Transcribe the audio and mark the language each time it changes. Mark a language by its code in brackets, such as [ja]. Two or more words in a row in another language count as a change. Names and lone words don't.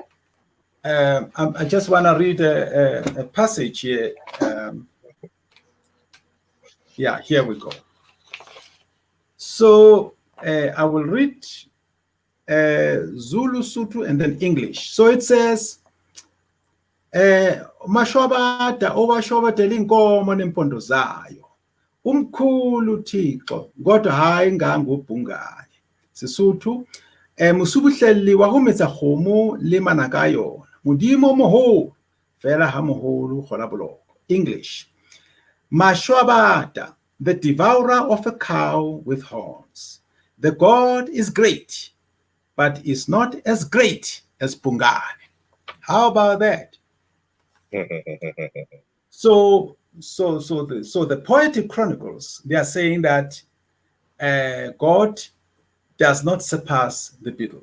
[en] I just want to read a passage here. Yeah, here we go. So I will read Zulu, Sotho, and then English. So it says, [xh] Mashobada owashobadela inkomo nempondo zayo. Umkhulu Thixo, kodwa hayi ngangubhungane. [st] Sesotho, musubuhleli wa ho metsa kgomo le manaka a yona. Modimo moholo, fela ha moholo Kholabuloko. [en] English. Mashwabata, the devourer of a cow with horns. The God is great, but is not as great as Bungane. How about that? So the poetic chronicles, they are saying that God does not surpass the beetle.